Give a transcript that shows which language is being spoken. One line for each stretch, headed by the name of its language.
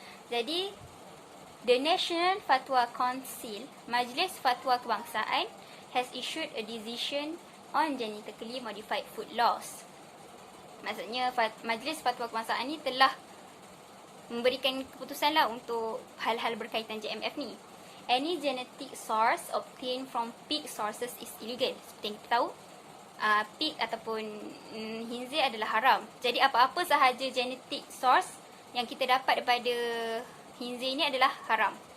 English: Jadi the National Fatwa Council, Majlis Fatwa Kebangsaan, has issued a decision on genetically modified food laws.
Malay: Maksudnya Majlis Fatwa Kebangsaan ni telah memberikan keputusan lah untuk hal-hal berkaitan GMF ni.
English: Any genetic source obtained from pig sources is illegal.
Malay: Seperti yang kita tahu, pig ataupun khinzir adalah haram. Jadi apa-apa sahaja genetic source yang kita dapat daripada khinzir ni adalah haram.